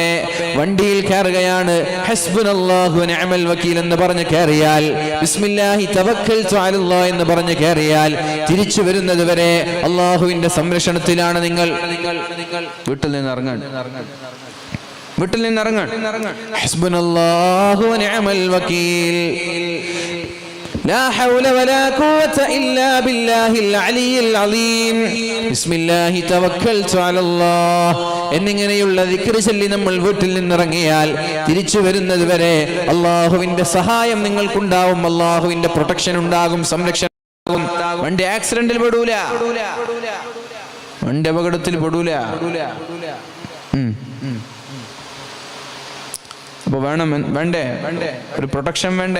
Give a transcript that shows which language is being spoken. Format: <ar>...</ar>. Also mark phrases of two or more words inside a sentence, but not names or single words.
<ml>വണ്ടിയിൽ കയറുകയാണ്,</ml> <ar>حسبنا الله ونعم الوكيل</ar> <ml>എന്ന് പറഞ്ഞ് കയറിയാൽ,</ml> <ar>بسم الله توكلت على الله</ar> <ml>എന്ന് പറഞ്ഞ് കയറിയാൽ, തിരിച്ചു വരുന്നത് വരെ അല്ലാഹുവിന്റെ സംരക്ഷണത്തിലാണ് നിങ്ങൾ. വീട്ടിൽ നിന്ന് ഇറങ്ങാൻ, വീട്ടിൽ നിന്ന് ഇറങ്ങാൻ.</ml> <ar>حسبنا الله ونعم الوكيل, لا حول ولا قوة إلا بالله العلي العظيم. بسم الله توكلت على الله</ar> <ml>എന്നിങ്ങനെയുള്ള ദിക്ർ ചൊല്ലി നമ്മൾ വീട്ടിൽ നിന്നിറങ്ങിയാൽ തിരിച്ചു വരുന്നത് വരെ അല്ലാഹുവിന്റെ സഹായം നിങ്ങൾക്കുണ്ടാവും, അല്ലാഹുവിന്റെ പ്രൊട്ടക്ഷൻ ഉണ്ടാകും, സംരക്ഷണം ഉണ്ടാകും. വണ്ടി ആക്സിഡന്റിൽ പെടൂല, വണ്ടി അപകടത്തിൽ പെടൂല. അപ്പൊ വേണ്ടേ ഒരു പ്രൊട്ടക്ഷൻ വേണ്ടേ?</ml>